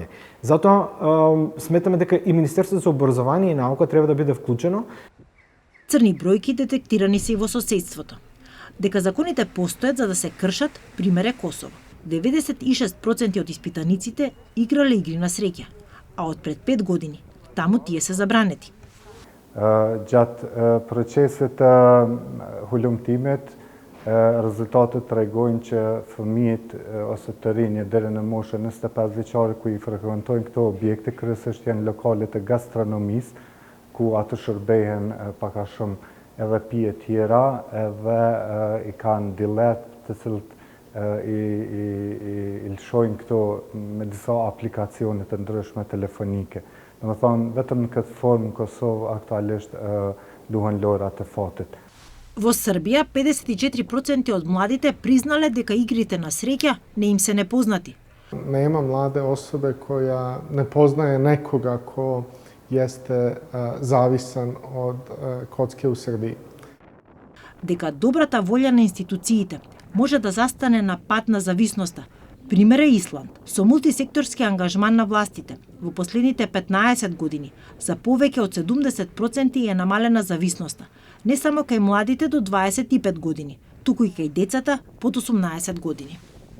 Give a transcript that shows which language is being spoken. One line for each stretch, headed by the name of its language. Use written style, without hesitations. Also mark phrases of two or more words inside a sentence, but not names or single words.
Macedonian: Затоа сметаме дека и Министерството за образование и наука треба да биде вклучено. Црни бројки детектирани се и во соседството. Дека законите постојат за да се кршат, пример е Косово. 96% од испитаниците играле игри на среќа, а од пред 5 години таму тие се забранети.
Albanian: Gjatë procesit të hulumtimit, rezultatet tregojnë që fëmijët ose të rinjë deri në moshën 25 vjeçare ku i frekuentojnë këto objekte kryesisht janë lokalet e gastronomisë, ku atë shërbehen pak a shumë edhe pije tjera, edhe i kanë dillet të cilët i lëshojnë këto me disa aplikacione të ndryshme telefonike. Në thonë, vetëm në këtë formë Kosovë aktualisht duhen lojra të fatit.
Macedonian: Во Србија, 54% од младите признале дека игрите на среќа не им се непознати.
Serbian: Nema mlade osobe koja ne poznaje nekoga ko jeste zavisan od kocke u Srbiji.
Macedonian: Дека добрата волја на институциите може да застане на пат на зависноста. Пример е Исланд, со мултисекторски ангажман на властите. Во последните 15 години, за повеќе од 70% е намалена зависноста. Не само кај младите до 25 години, туку и кај децата под 18 години.